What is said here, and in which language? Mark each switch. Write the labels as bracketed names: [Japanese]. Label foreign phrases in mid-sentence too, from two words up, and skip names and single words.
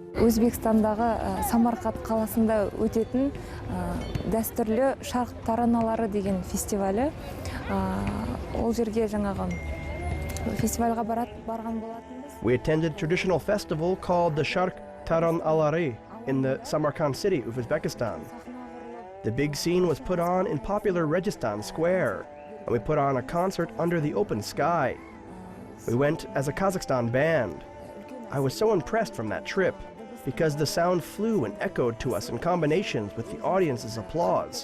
[Kazakh] Өзбекстандағы Самарқат қаласында өтетін дәстүрлі шарқ тараналары деген фестивалі. Ол жерге жаңағы фестивальға барған болатынбыз. [English] We attended a traditional festival called the Sharq Taran Alari in the Samarkand city of Uzbekistan. The big scene was put on in popular Registan Square, and we put on a concert under the open sky. We went as a Kazakhstan band. I was so impressed from that trip because the sound flew and echoed to us in combinations with the audience's applause.